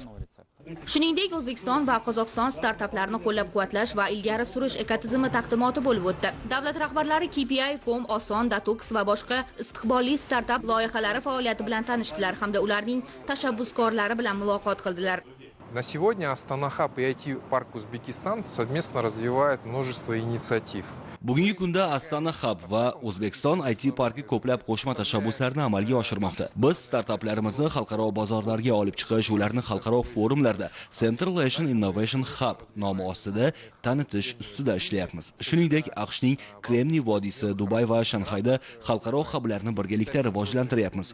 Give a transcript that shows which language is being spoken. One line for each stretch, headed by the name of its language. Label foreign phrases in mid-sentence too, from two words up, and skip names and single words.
Uzbek: Shuningdek, O'zbekiston va Qozog'iston startaplarni qo'llab-quvvatlash va ilgari surish ekotizimi taqdimoti bo'lib o'tdi. Davlat rahbarlari KPI.com, Oson, Datox va boshqa istiqbolli startap loyihalari faoliyati bilan tanishdilar hamda ularning tashabbuskorlari bilan muloqot qildilar.
Russian: На сегодня Астана Хаб и IT-парк Узбекистан совместно развивают множество инициатив.
Uzbek: Bugungi kunda Astana Hub va O'zbekiston IT parki ko'plab qo'shma tashabbuslarni amalga oshirmoqda. Biz startaplarimizni xalqaro bozorlarga olib chiqish, ularni xalqaro forumlarda Central Asian Innovation Hub nomi ostida tanitish ustida ishlayapmiz. Shuningdek, AQShning Kremniy vodiysi, Dubay va Shanxayda xalqaro hublarni birgalikda rivojlantiryapmiz.